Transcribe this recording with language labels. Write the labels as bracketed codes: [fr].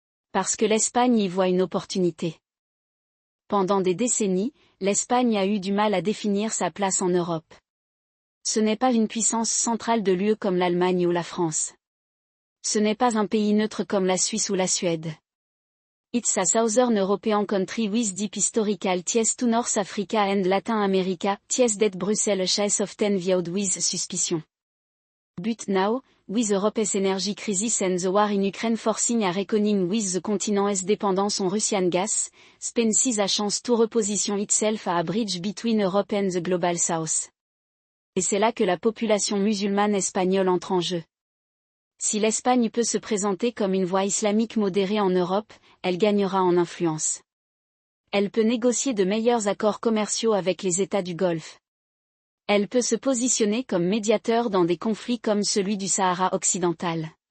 [fr] Parce que l'Espagne y voit une opportunité. Pendant des décennies, l'Espagne a eu du mal à définir sa place en Europe. Ce n'est pas une puissance centrale de l'UE comme l'Allemagne ou la France. Ce n'est pas un pays neutre comme la Suisse ou la Suède. [en] It's a Southern European country with deep historical ties to North Africa and Latin America, ties that Brussels has often viewed with suspicion. But now, with Europe's energy crisis and the war in Ukraine forcing a reckoning with the continent's dependence on Russian gas, Spain sees a chance to reposition itself a bridge between Europe and the global south. [fr] Et c'est là que la population musulmane espagnole entre en jeu. Si l'Espagne peut se présenter comme une voie islamique modérée en Europe, elle gagnera en influence. Elle peut négocier de meilleurs accords commerciaux avec les États du Golfe. Elle peut se positionner comme médiateur dans des conflits comme celui du Sahara occidental.